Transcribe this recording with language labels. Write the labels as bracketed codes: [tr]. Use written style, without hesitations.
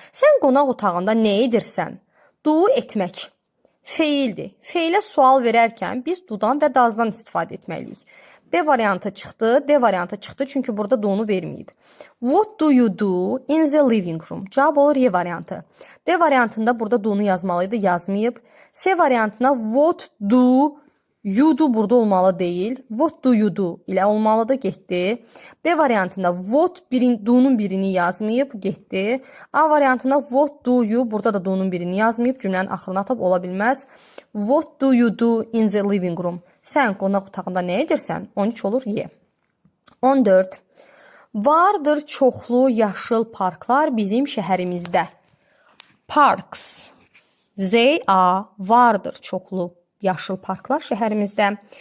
[az] Sən qonaq otağında nə edirsən? Do etmək. Feildir. Feilə sual verərkən biz dudan və dazdan istifadə etməliyik. B variantı çıxdı, D variantı çıxdı, çünki burada do-nu verməyib. [en] What do you do in the living room? [az] Cavab olur Y variantı. D variantında burada do-nu yazmalıydı, yazmayıb. C variantına [en] what do you do [az] burada olmalı deyil. [en] What do you do [az] ilə olmalıdır, getdi. B variantında what do-nun birini yazmayıb, getdi. A variantında what do you burada da do-nun birini yazmayıb, cümlənin axırına atıb ola bilməz. [en] What do you do in the living room? [az] Sən qonaq otağında nə edirsən? 13 olur Y. 14. Vardır çoxlu yaşıl parklar bizim şəhərimizdə. Parks. [en] They are [az] vardır çoxlu yaşıl parklar şəhərimizdə.